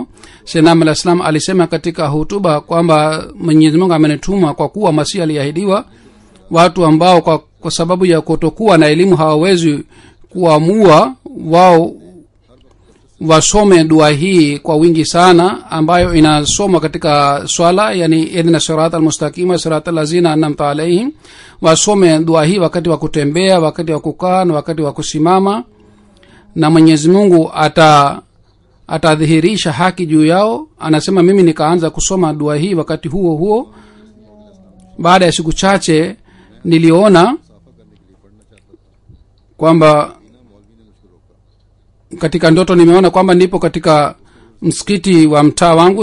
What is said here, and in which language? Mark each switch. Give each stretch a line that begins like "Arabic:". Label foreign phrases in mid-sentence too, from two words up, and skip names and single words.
Swahili: Sayyidina Ali sallam alisema katika hutuba kwamba Mwenyezi Mungu amenituma kwa kuwa Masihi aliahidiwa. Watu ambao kwa sababu ya kutokuwa na elimu hawawezi kuamua, wao wasome dua hii kwa wingi sana, ambayo inasomwa katika swala, yani
Arabic: اهدنا الصراط المستقيم صراط الذين أنعمت عليهم.
Swahili: Wasome dua hii wakati wa kutembea, wakati wa kukaa na wakati wa kusimama, na Mwenyezi Mungu atadhihirisha haki juu yao. Anasema mimi nikaanza kusoma dua hii wakati huo huo. Baada ya siku chache niliona kwamba katika ndoto nimeona kwamba nipo katika msikiti wa mtaa wangu.